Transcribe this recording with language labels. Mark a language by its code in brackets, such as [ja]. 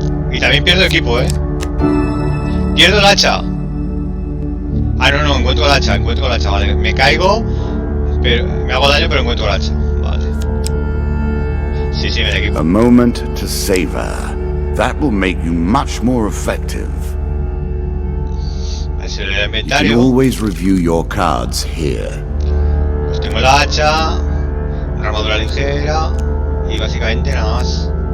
[es] Y también pierdo equipo, Pierdo el hacha. Ah, no, encuentro el hacha, vale. Me caigo, pero me hago daño, pero encuentro el hacha. Vale. Sí, me da equipo. [en] A moment to savor. That will make you much more effective. [es] Ese es el [en] You [es] inventario. [en] can always review your cards here. [es] Pues tengo el hacha, una armadura ligera y básicamente nada más.